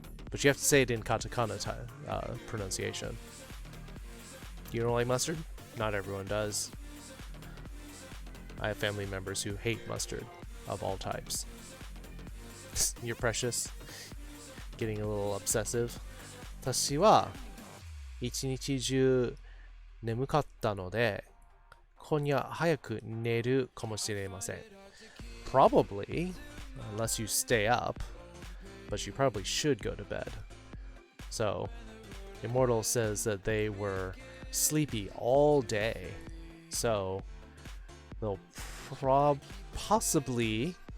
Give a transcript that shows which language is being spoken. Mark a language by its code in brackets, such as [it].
[en] But you have to say it in katakana pronunciation. You don't like mustard? Not everyone does. I have family members who hate mustard of all types. You're precious. Getting a little obsessive. [ja] 私は一日中眠かったので、今夜早く寝るかもしれません。 [en] Probably, unless you stay up, but you probably should go to bed. So, Immortal says that they were sleepy all day, so they'll possibly